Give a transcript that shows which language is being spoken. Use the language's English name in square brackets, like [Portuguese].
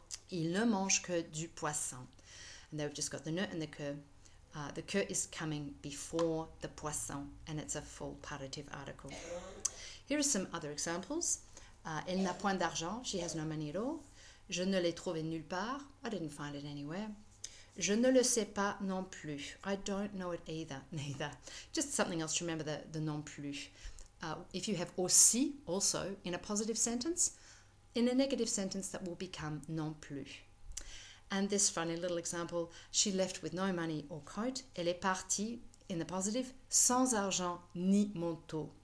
[French] Il ne mange que du poisson. [English] And then we've just got the ne and the que. The que is coming before the poisson, and it's a full partitive article. Here are some other examples. [French] Elle n'a point d'argent. [English] She has no money at all. [French] Je ne l'ai trouvé nulle part. [English] I didn't find it anywhere. [French] Je ne le sais pas non plus. [English] I don't know it either. Neither. Just something else to remember, the non plus. If you have aussi, also, in a positive sentence, in a negative sentence that will become non plus. And this funny little example, she left with no money or coat. [French] Elle est partie, [English] in the positive, [French] sans argent ni manteau.